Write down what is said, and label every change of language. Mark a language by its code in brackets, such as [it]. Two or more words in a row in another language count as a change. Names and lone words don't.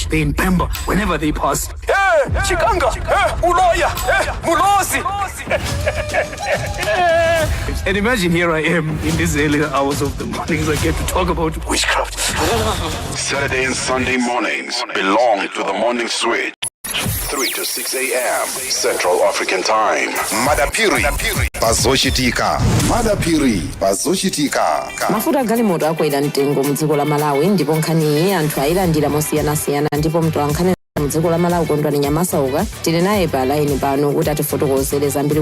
[en] They in Pemba, whenever they pass, hey, Chikanga, hey, Uloya, hey, Mulosi. And imagine here I am in these early hours of the mornings, I get to talk about witchcraft. Saturday and Sunday mornings belong to the Morning Switch. 3 to 6 a.m. Central African Time. [ny] Madapiri Bazoshitika. Madapiri Bazoshitika. Mafuta galimoto akwera mtengo mudziko la Malawi ndipo nkhani anthu ayilandira mosiyanasiyana ndipo mtu ankhani mudziko la Malawi kondwani Nyamasauka tili naye pa line pano kuti atifotokozere zambiri.